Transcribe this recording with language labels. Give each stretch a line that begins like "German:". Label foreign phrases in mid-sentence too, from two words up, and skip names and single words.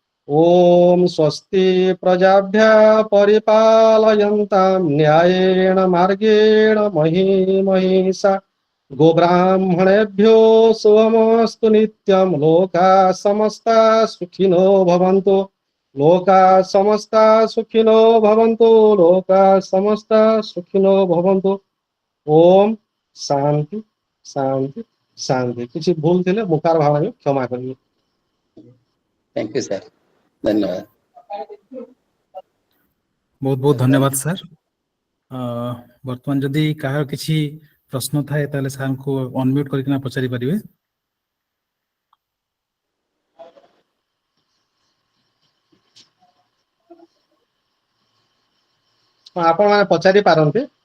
Sanskrit: ॐ स्वस्ति प्रजाभ्यः परिपालयन्ताम् न्यायेन मार्गेण महीं महीशाः गोब्राह्मणेभ्यः शुभमस्तु नित्यं लोकाः समस्ताः सुखिनो भवन्तु लोकाः समस्ताः सुखिनो भवन्तु लोकाः समस्ताः सुखिनो भवन्तु। ॐ शान्तिः शान्तिः शान्तिः।
Odia: କିଛି ଭୁଲ ଥିଲେ ମୁକାର ଭାବରେ କ୍ଷମା କରିବେ।
English: thank you sir, धन्यवाद।
Odia: ବହୁତ ବହୁତ ଧନ୍ୟବାଦ ସାର୍। ବର୍ତ୍ତମାନ ଯଦି କାହାର କିଛି ପ୍ରଶ୍ନ ଥାଏ ତାହେଲେ ସାର୍ଙ୍କୁ ଅନମ୍ୟୁଟ୍ କରିକିନା ପଚାରି ପାରିବେ। ଆପଣ ମାନେ ପଚାରି ପାରନ୍ତି।